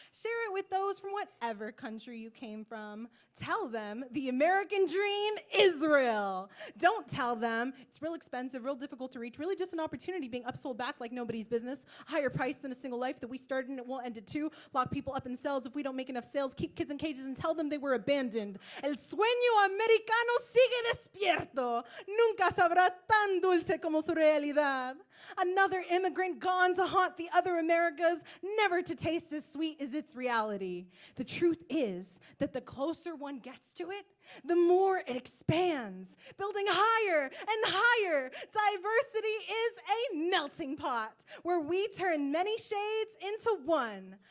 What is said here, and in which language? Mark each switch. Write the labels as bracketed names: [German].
[English] Share it with those from whatever country you came from. Tell them the American dream is real. Don't tell them it's real expensive, real difficult to reach, really just an opportunity being upsold back like nobody's business. Higher price than a single life that we started and it will end it too. Lock people up in cells if we don't make enough sales. Keep kids in cages and tell them they were abandoned. [Spanish] El sueño americano sigue despierto. Nunca sabrá tan dulce como su realidad. [English] Another immigrant gone to haunt the other Americas, never to taste as sweet as its reality. The truth is that the closer one gets to it, the more it expands, building higher and higher. Diversity is a melting pot where we turn many shades into one.